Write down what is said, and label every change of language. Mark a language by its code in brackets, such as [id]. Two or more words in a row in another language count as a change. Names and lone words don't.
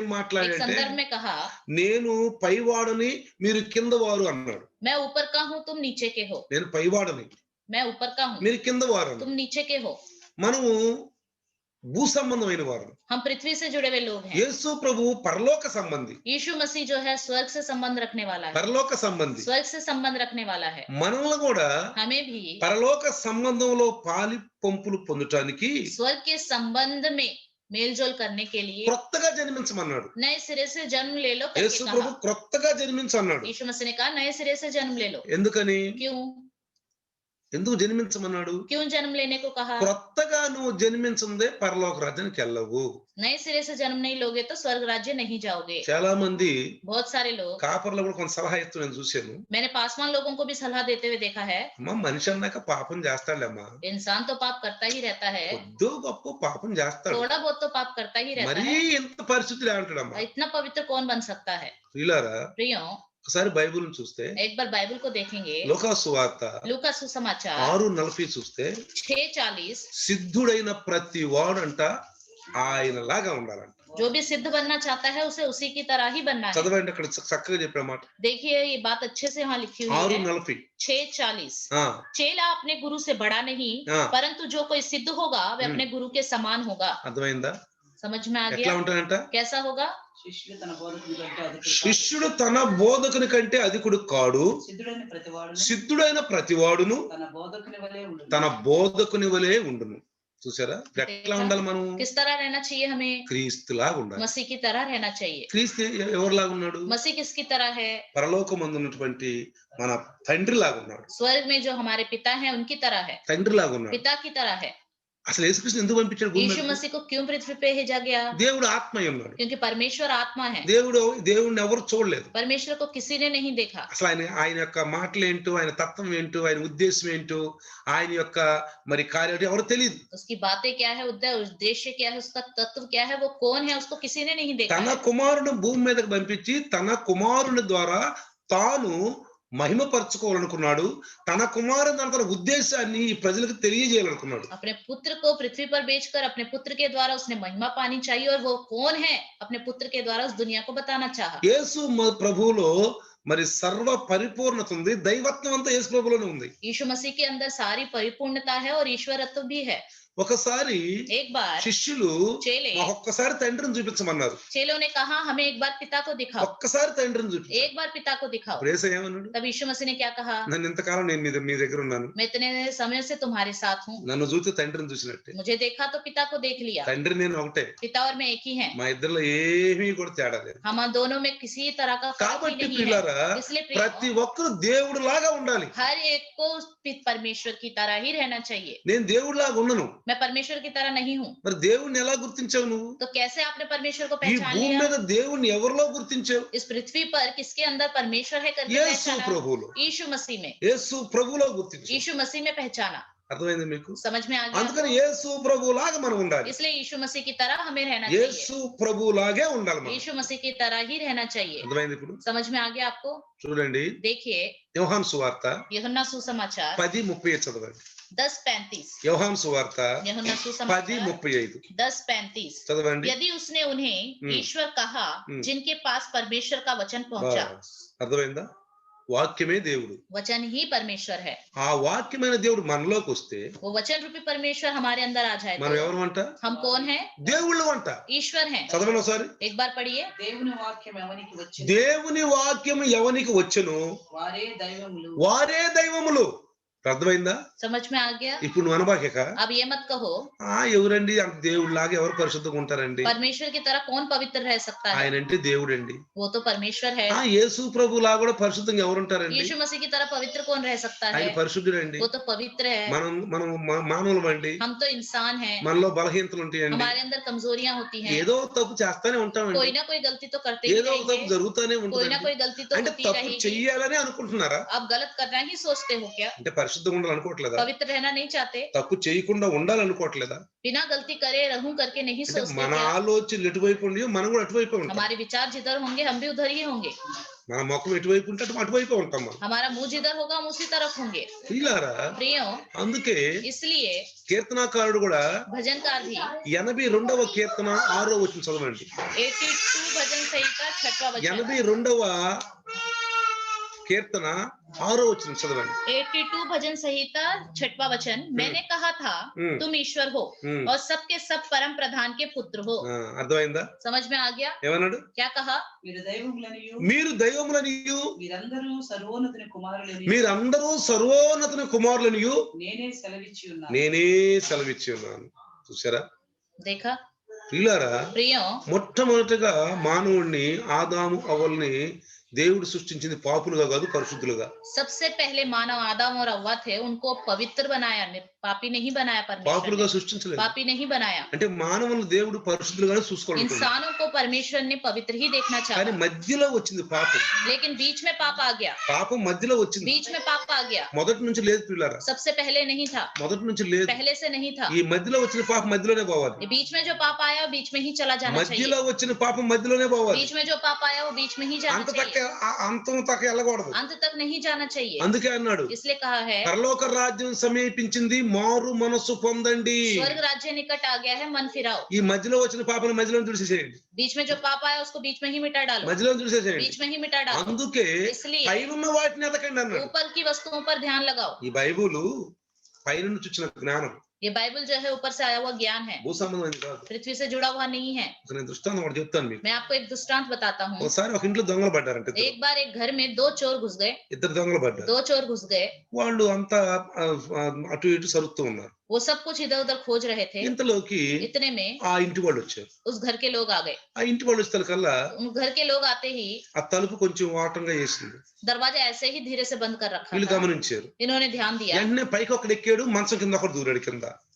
[hi] एक [te] మాట్లాడంటే [hi] संदर्भ में कहा, [te] నేను పైవాడని మీరు కింద వారు అన్నాడు. [hi] मैं ऊपर का हूँ तुम नीचे के हो. [te] నేను పైవాడని [hi] मैं ऊपर का हूँ [te] మీరు కింద వారు. [hi] तुम नीचे के हो. [te] మనము భూ సంబంధమైన వారు. [hi] हम पृथ्वी से जुड़े हुए लोग हैं. [te] యేసు ప్రభు పరలోక సంబంధి, [hi] यीशु मसीह जो है स्वर्ग से संबंध रखने वाला है, [te] పరలోక సంబంధి. [hi] स्वर्ग से संबंध रखने वाला है. [te] మనల్ని కూడా [hi] हमें भी [te] పరలోక సంబంధంలో పాలి పంపులు పొందటానికి [hi] स्वर्ग के संबंध में मेलजोल करने के लिए [te] క్రొత్తగా జన్మించమన్నాడు. [hi] नए सिरे से जन्म ले लो करके [te] యేసు ప్రభు [hi] कहा. [te] క్రొత్తగా జన్మించన్నాడు. [hi] यीशु मसीह ने कहा नए सिरे से जन्म ले लो. [te] ఎందుకని? [hi] क्यों? [te] ఎందుకు జన్మించమన్నాడు? [hi] क्यों जन्म लेने को कहा? [te] క్రొత్తగా నువ్వు జన్మించిందే పరలోక రాజ్యానికి వెళ్ళవు. [hi] नए सिरे से जन्म नहीं लोगे तो स्वर्ग राज्य नहीं जाओगे. [te] చాలా మంది [hi] बहुत सारे लोग, [te] కాపర్లు కూడా కొంత సలహా ఇస్తూ నేను చూశాను. [hi] मैंने पासवान लोगों को भी सलाह देते हुए देखा है, [te] అమ్మా మనిషి అన్నాక పాపం చేస్తాడమ్మా, [hi] इंसान तो पाप करता ही रहता है, [te] కొద్దో గొప్ప పాపం చేస్తాడు, [hi] थोड़ा बहुत तो पाप करता ही रहता [te] మరీ [hi] है. [te] ఎంత పరిస్థితులు అంటాడమ్మా. [hi] इतना पवित्र कौन बन सकता है? [te] ప్రియులారా, [hi] प्रियो, [te] ఒకసారి బైబిల్ చూస్తే [hi] एक बार बाइबल को देखेंगे, [te] లోకా సువార్త [hi] लूका सुसमाचार [te] 6:40 చూస్తే 6:40, సిద్ధుడైన ప్రతి వాడంట ఆయన లాగా ఉండాలంట. [hi] जो भी सिद्ध बनना चाहता है उसे उसी की तरह ही बनना है. [te] చదవండి, అక్కడ చక్కగా చెప్పిన మాట. [hi] देखिए ये बात अच्छे से यहाँ लिखी हुई है. 6:40. 6:40, [te] ఆ, [hi] चेला अपने गुरु से बड़ा नहीं, हाँ। परंतु जो कोई सिद्ध होगा वह अपने गुरु के समान होगा. [te] అర్థమైందా? [hi] समझ में आ [te] ఎట్లా [hi] गया? [te] ఉంటాడంట? [hi] कैसा होगा? [te] శిష్యుడు తన బోధకుని కంటే అధికుడు శిష్యుడు తన బోధకుని కంటే అధికుడు కాడు, సిద్ధుడైన ప్రతివాడును సిద్ధుడైన ప్రతివాడును తన బోధకుని వలె ఉండును. తన బోధకుని వలె ఉండును. చూసారా? ఎట్లా ఉండాలి మనం? [hi] किस तरह रहना चाहिए हमें? [te] క్రీస్తులాగా ఉండాలి. [hi] मसीह की तरह रहना चाहिए. [te] క్రీస్తు ఎవరిలాగా ఉన్నాడు? [hi] मसीह किसकी तरह है? [te] పరలోకమందు ఉన్నటువంటి మన తండ్రి లాగా ఉన్నాడు. [hi] स्वर्ग में जो हमारे पिता हैं उनकी तरह है, [te] తండ్రి లాగా ఉన్నాడు. [hi] पिता की तरह है. [te] అసలు యేసుక్రీస్తు ఎందుకు పంపించాడు భూమి [hi] यीशु [te] మీదకి? [hi] मसीह को क्यों पृथ्वी पे भेजा गया? [te] దేవుడు ఆత్మ అయి ఉన్నాడు. [hi] क्योंकि परमेश्वर आत्मा है, [te] దేవుడిని ఎవరు చూడలేదు. [hi] परमेश्वर को किसी ने नहीं देखा। [te] అసలు ఆయన యొక్క మాటలు ఏంటో, ఆయన తత్వం ఏంటో, ఆయన ఉద్దేశం ఏంటో, ఆయన యొక్క మరి కార్యాలు ఎవరు తెలియదు. [hi] उसकी बातें क्या है, उद्देश्य क्या है, उसका तत्व क्या है, वो कौन है, उसको किसी ने नहीं देखा [te] తన [hi] है। [te] కుమారుని భూమి మీదకి పంపించి తన కుమారుని ద్వారా తాను మహిమపరచుకోవాలనుకున్నాడు. తన కుమారుని తన ఉద్దేశాన్ని ఈ ప్రజలకు తెలియజేయాలనుకున్నాడు. [hi] अपने पुत्र को पृथ्वी पर बेचकर अपने पुत्र के द्वारा उसने महिमा पानी चाहिए, और वो कौन है, अपने पुत्र के द्वारा उस दुनिया को बताना चाहा। [te] యేసు ప్రభువులో మరి సర్వ పరిపూర్ణత ఉంది. దైవత్వం అంతా యేసు ప్రభువులోనే ఉంది. [hi] यीशु मसीह के अंदर सारी परिपूर्णता है और ईश्वरत्व भी है। [te] ఒకసారి [hi] एक बार [te] శిష్యులు [hi] चेले [te] ఒక్కసారి తండ్రిని చూపించమన్నారు. [hi] चेलों ने कहा हमें एक बार पिता को दिखाओ, [te] ఒక్కసారి తండ్రిని చూపించు. [hi] एक बार पिता को दिखाओ। [te] ఇప్పుడు యేసు ఏమన్నాడు? [hi] तब यीशु मसीह ने क्या कहा? [te] నన్ను ఇంతకాలం నేను మీ దగ్గర ఉన్నాను, [hi] मैं इतने समय से तुम्हारे साथ हूँ, [te] నన్ను చూస్తే తండ్రిని చూసినట్టే. [hi] मुझे देखा तो पिता को देख लिया। [te] తండ్రి నేను ఒకటే, [hi] पिता और मैं एक ही हैं, [te] మా ఇద్దరిలో ఏమీ కూడా తేడా లేదు. [hi] हम दोनों में किसी तरह का फर्क ही [te] కాబట్టి [hi] नहीं है। [te] పిల్లరా, [hi] इसलिए [te] ప్రతి [hi] प्रियो, [te] ఒక్కరు దేవుడు లాగా ఉండాలి. [hi] हर एक को परमेश्वर की तरह ही रहना चाहिए। [te] నేను దేవుడు లాగా ఉన్నాను. [hi] मैं परमेश्वर की तरह नहीं हूँ, [te] మరి దేవుణ్ణి ఎలా గుర్తించావు నువ్వు? [hi] तो कैसे आपने परमेश्वर को [te] ఈ [hi] पहचान [te] భూమి [hi] लिया? [te] మీద దేవుణ్ణి ఎవరిలో గుర్తించావు? [hi] इस पृथ्वी पर किसके अंदर परमेश्वर है करके [te] యేసు [hi] पहचाना? [te] ప్రభువులో, [hi] यीशु मसीह में, [te] యేసు ప్రభువులో గుర్తించావు. [hi] यीशु मसीह में पहचाना। [te] అర్థమైంది మీకు? [hi] समझ में आ गया [te] అందుకని [hi] आपको? [te] యేసు ప్రభువులాగా మనం ఉండాలి. [hi] इसलिए यीशु मसीह की तरह हमें रहना [te] యేసు [hi] चाहिए, [te] ప్రభువులాగే ఉండాలి మనం. [hi] यीशु मसीह की तरह ही रहना चाहिए। [te] అర్థమైంది ఇప్పుడు? [hi] समझ में आ गया आपको? [te] చూడండి, [hi] देखिए [te] యోహాను సువార్త [hi] यूहन्ना सुसमाचार [te] 10:30 చదవండి. 10:35, యోహాను సువార్త [hi] यूहन्ना सुसमाचार 10:35 10:35। [te] చదవండి. [hi] यदि उसने उन्हें ईश्वर कहा जिनके पास परमेश्वर का वचन पहुंचा। [te] బస్. అర్థమైందా? వాక్యమే దేవుడు. [hi] वचन ही परमेश्वर है। [te] ఆ వాక్యమైన దేవుడు మనలోకి వస్తే [hi] वो वचन रूपी परमेश्वर हमारे अंदर आ जाए [te] మనం [hi] तो [te] ఎవరు అంట? [hi] हम कौन है? [te] దేవుళ్ళు అంట. [hi] ईश्वर हैं। [te] చదవండి ఒకసారి. [hi] एक बार पढ़िए। [te] దేవుని వాక్యం ఎవనికి వచ్చింది దేవుని వాక్యం ఎవనికి వచ్చెను వారే దైవములు వారే దైవములు. అర్థమైందా? [hi] समझ में आ गया? [te] ఇప్పుడు నువ్వు అనబాకేక, [hi] अब ये मत कहो [te] ఎవరండి అంత దేవుళ్ళలాగా ఎవరు పరిశుద్ధంగా ఉంటారండి? [hi] परमेश्वर की तरह कौन पवित्र रह सकता है? [te] ఆయన అంటే దేవుడండి. [hi] वो तो परमेश्वर है। [te] యేసు ప్రభులా కూడా పరిశుద్ధంగా ఎవరు ఉంటారండి? [hi] यीशु मसीह की तरह पवित्र कौन रह सकता है? [te] ఆయన పరిశుద్ధుడండి. [hi] वो तो पवित्र है। [te] మనం మనం మానవులమండి. [hi] हम तो इंसान हैं, [te] మనలో బలహీనతలు ఉంటాయండి. [hi] हमारे अंदर कमजोरियां होती हैं, [te] ఏదో తప్పు చేస్తానే ఉంటామండి. [hi] कोई ना कोई गलती तो करते ही [te] ఏదో తప్పు [hi] रहेंगे, [te] జరుగుతానే [hi] कोई ना [te] ఉంటుంది. [hi] कोई गलती तो [te] అంటే [hi] होती [te] తప్పు [hi] रहेगी। [te] చెయ్యాలని అనుకుంటున్నారా? [hi] आप गलत करना ही सोचते हो क्या? [te] అంటే పరిశుద్ధంగా ఉండాలనుకోవట్లేదా? [hi] पवित्र रहना नहीं चाहते? [te] తప్పు చేయకుండా ఉండాలనుకోవట్లేదా? [hi] बिना गलती करे रहूं करके नहीं [te] అంటే [hi] सोचते [te] మన [hi] क्या? [te] ఆలోచనలు ఎటువైపు ఉన్నాయో మనం కూడా అటువైపు ఉంటాం. [hi] हमारे विचार जिधर होंगे हम भी उधर ही होंगे, [te] మన ముఖం ఎటువైపు ఉంటే అటువైపు ఉంటాం మనం. [hi] हमारा मुंह जिधर होगा हम उसी तरफ होंगे। [te] ప్రియులారా, [hi] प्रियो, [te] అందుకే [hi] इसलिए [te] కీర్తనాకారుడు కూడా [hi] भजनकार भी [te] 82వ కీర్తన 6వ వచనం చదవండి. [hi] 82 भजन संहिता 6वां वचन, [te] 82వ కీర్తన 6వ వచనం చదవండి. [hi] 82 भजन संहिता 6वां वचन, मैंने कहा था तुम ईश्वर हो और सबके सब परम प्रधान के पुत्र हो। [te] అర్థమైందా? [hi] समझ में आ गया? [te] ఏమన్నాడు? [hi] क्या कहा? [te] మీరు దైవములనియు మీరు దైవములనియు మీరందరూ సర్వోన్నతుని కుమారులని మీరందరూ సర్వోన్నతుని కుమారులనియు నేనే సెలవిచ్చి ఉన్నాను. నేనే సెలవిచ్చి ఉన్నాను. చూసారా [hi] देखा? [te] ప్రియులారా, [hi] प्रियो, [te] మొట్టమొదటిగా మానవుణ్ణి ఆదాము అవ్వల్ని దేవుడు సృష్టించింది పాపులుగా కాదు, పరిశుద్ధులుగా. [hi] सबसे पहले मानव आदम और हव्वा थे, उनको पवित्र बनाया, पापी नहीं बनाया परमेश्वर [te] పాపులుగా [hi] ने, [te] సృష్టించలేదు. [hi] पापी नहीं बनाया। [te] అంటే మానవులు దేవుడు పరిశుద్ధులుగానే చూసుకోవాలి. [hi] इंसानों को परमेश्वर ने पवित्र ही देखना [te] కానీ [hi] चाहा, [te] మధ్యలో వచ్చింది పాపం. [hi] लेकिन बीच में पाप आ गया, [te] పాపం మధ్యలో వచ్చింది. [hi] बीच में पाप आ गया। [te] మొదటి నుంచి లేదు పిల్లారా, [hi] सबसे पहले नहीं था, [te] మొదటి నుంచి లేదు. [hi] पहले से नहीं था। [te] ఈ మధ్యలో వచ్చిన పాపం మధ్యలోనే పోవాలి. [hi] ये बीच में जो पाप आया वो बीच में ही चला जाना चाहिए, [te] మధ్యలో వచ్చిన పాపం మధ్యలోనే పోవాలి. [hi] बीच में जो पाप आया वो बीच में ही जाना [te] అంత [hi] चाहिए, [te] అంతం తక్క వెళ్ళకూడదు. [hi] अंत तक नहीं जाना चाहिए। [te] అందుకే అన్నాడు, [hi] इसलिए कहा है [te] పరలోక రాజ్యం సమీపించింది, మారు మనస్సు పొందండి. [hi] स्वर्ग राज्य निकट आ गया है, मन फिराओ। [te] ఈ మధ్యలో వచ్చిన పాపను మధ్యలో తుడిచేసేయండి. [hi] बीच में जो पाप आया उसको बीच में ही मिटा डालो, [te] మధ్యలో తుడిచేసేయండి. [hi] बीच में ही मिटा डालो। [te] అందుకే [hi] इसलिए [te] పైనున్న వాటిని ఎతకండి అన్నాడు. [hi] ऊपर की वस्तुओं पर ध्यान लगाओ। [te] ఈ బైబుల్ పైన నుంచి వచ్చిన జ్ఞానం, [hi] ये बाइबल जो है ऊपर से आया हुआ ज्ञान है, [te] భూ సంబంధమైనది కాదు. [hi] पृथ्वी से जुड़ा हुआ नहीं है। [te] నేను దృష్టాంతం ఒకటి చెప్తాను మీకు. [hi] मैं आपको एक दृष्टांत बताता हूँ। [te] ఒకసారి ఒక ఇంట్లో దొంగలు పడ్డారంటే, [hi] एक बार एक घर में दो चोर घुस गए, [te] ఇద్దరు దొంగలు పడ్డారు. [hi] 2 चोर घुस गए। [te] వాళ్ళు అంతా అటు ఇటు సరుతూ ఉన్నారు. [hi] वो सब कुछ इधर उधर खोज रहे थे। [te] ఇంతలోకి [hi] इतने में [te] ఆ ఇంటి వాళ్ళు వచ్చారు. [hi] उस घर के लोग आ गए। [te] ఆ ఇంటి వాళ్ళు వచ్చే కల్లా [hi] उन घर के लोग आते ही [te] ఆ తలుపు కొంచెం వాటంగా వేసింది. [hi] दरवाजा ऐसे ही धीरे से बंद कर रखा [te] వీళ్ళు [hi] था। [te] గమనించారు. [hi] इन्होंने ध्यान दिया, [te] వెంటనే పైకి ఒకడు ఎక్కాడు, మంచం కింద ఒకడు దూరాడు కింద.